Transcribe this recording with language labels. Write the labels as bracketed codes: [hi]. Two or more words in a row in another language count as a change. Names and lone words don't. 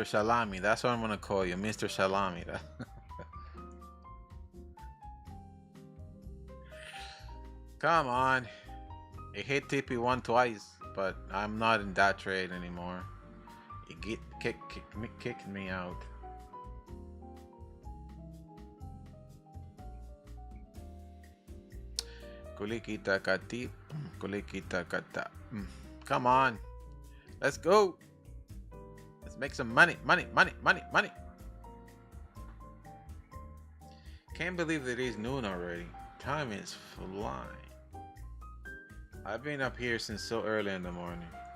[en] Salami, that's what I'm gonna call you, Mr. Salami. Come on. It hit TP1 twice, but I'm not in that trade anymore. It kicked me out. Kulikita kati, kulikita kata. Come on. Let's go. Let's make some money. Money. Can't believe it is noon already. Time is flying. I've been up here since so early in the morning.